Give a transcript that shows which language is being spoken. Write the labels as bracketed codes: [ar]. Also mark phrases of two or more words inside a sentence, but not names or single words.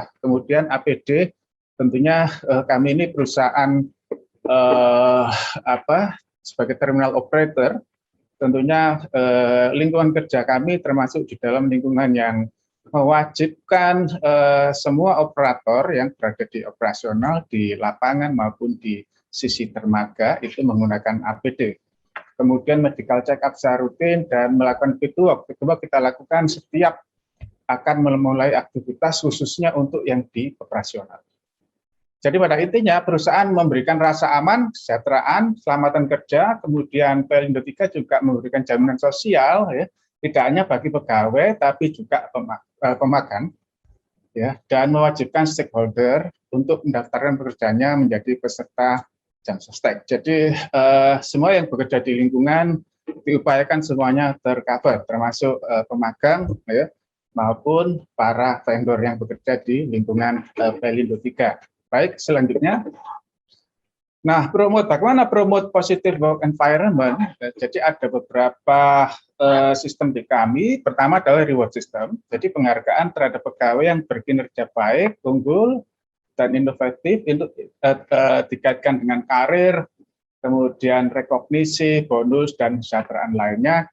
[id] Kemudian APD tentunya kami ini perusahaan sebagai [en] terminal operator, [id] tentunya lingkungan kerja kami termasuk di dalam lingkungan yang mewajibkan semua operator yang berada di operasional di lapangan maupun di sisi dermaga itu menggunakan APD. Kemudian [en] medical check up [id] secara rutin dan melakukan [en] fit-to-work. Fit-to-work [id] kita lakukan setiap akan memulai aktivitas khususnya untuk yang di operasional. Jadi pada intinya perusahaan memberikan rasa aman, kesejahteraan, keselamatan kerja, kemudian Pelindo 3 juga memberikan jaminan sosial, ya, tidak hanya bagi pegawai tapi juga pemagang, ya, dan mewajibkan stakeholder untuk mendaftarkan pekerjaannya menjadi peserta jam sostek. Jadi semua yang bekerja di lingkungan diupayakan semuanya tercover, termasuk pemagang, ya, maupun para vendor yang bekerja di lingkungan Pelindo 3. Baik, selanjutnya. Nah, bagaimana [en] promote positive work environment? [id] Jadi ada beberapa sistem di kami. Pertama adalah [en] reward system. [id] Jadi penghargaan terhadap pegawai yang berkinerja baik, unggul, dan inovatif itu dikaitkan dengan karir, kemudian rekognisi, bonus, dan kesejahteraan lainnya.